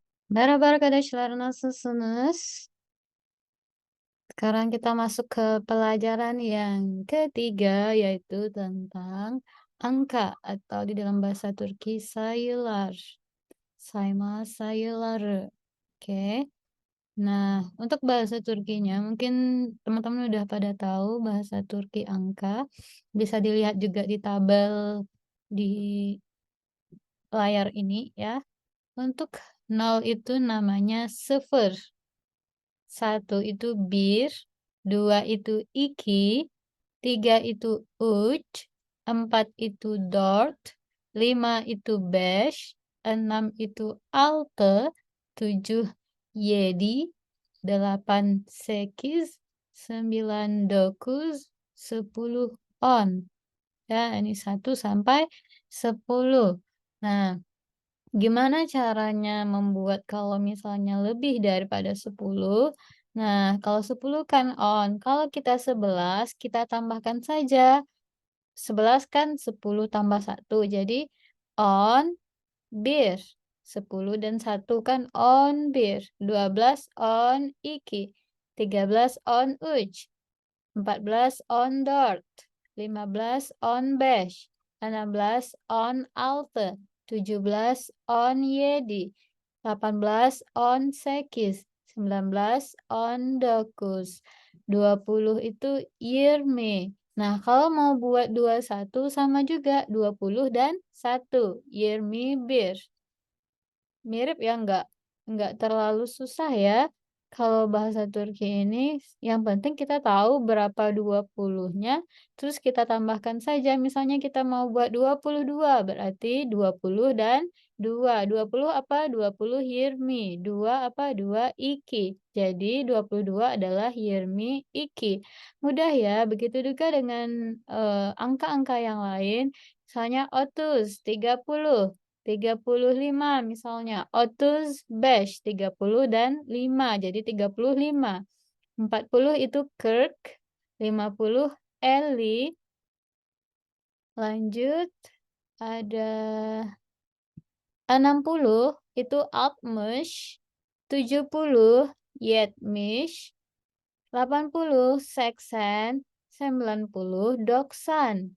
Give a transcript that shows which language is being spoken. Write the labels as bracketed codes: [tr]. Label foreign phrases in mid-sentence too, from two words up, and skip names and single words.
[tr] Merhaba arkadaşlar, nasılsınız? [id] Sekarang kita masuk ke pelajaran yang ketiga, yaitu tentang angka atau di dalam bahasa Turki sayılar. [tr] Sayma sayıları. [id] Oke. Nah, untuk bahasa Turkinya mungkin teman-teman udah pada tahu bahasa Turki angka. Bisa dilihat juga di tabel di layar ini ya. Untuk nol itu namanya sıfır. Satu itu bir, dua itu iki, tiga itu üç, empat itu dört, lima itu beş, enam itu altı, tujuh yedi, delapan sekiz, sembilan dokuz, sepuluh on. Ya, ini 1 sampai 10. Nah, gimana caranya membuat kalau misalnya lebih daripada 10? Nah, kalau 10 kan on, kalau kita 11, kita tambahkan saja. 11 kan 10 tambah 1, jadi [tr] on bir. [id] 10 dan 1 kan [tr] on bir. [id] 12 on 2, 13 on 3, 14 on 4, 15 on 5, 16 on 6, 17 on 7, 18 on 8, 19 on 9, 20 itu 20. Nah, kalau mau buat 21 sama juga 20 dan 1, 21. Mirip ya, nggak terlalu susah ya. Kalau bahasa Turki ini yang penting kita tahu berapa 20-nya, terus kita tambahkan saja. Misalnya kita mau buat 22, berarti 20 dan 2. 20 apa? 20 yirmi. 2 apa? 2 iki. Jadi 22 adalah [tr] yirmi iki. [id] Mudah ya, begitu juga dengan angka-angka yang lain. Misalnya 30, 30. 35 misalnya, 35, 30 dan 5, jadi 35. 40 itu Kirk, 50 Ellie, lanjut ada 60 itu Altmış, 70 Yetmiş, 80 Seksen, 90 Doksan.